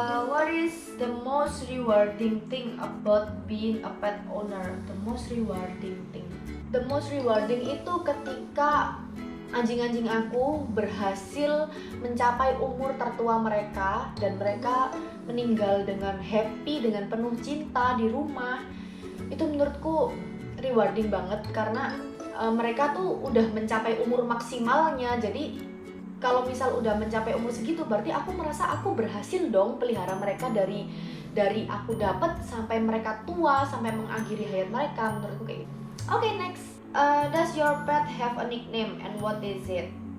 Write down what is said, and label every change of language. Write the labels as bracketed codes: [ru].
[en] What is the most rewarding thing about being a pet owner? The most rewarding thing. [id] The most rewarding itu ketika anjing-anjing aku berhasil mencapai umur tertua mereka dan mereka meninggal dengan happy, dengan penuh cinta di rumah. Itu menurutku rewarding banget karena mereka tuh udah mencapai umur maksimalnya. Jadi kalau misal udah mencapai umur segitu, berarti aku merasa aku berhasil dong pelihara mereka dari aku dapat sampai mereka tua, sampai mengakhiri hayat mereka. Menurutku kayak gitu. Okay, next. [en] Does your pet have a nickname and what is it?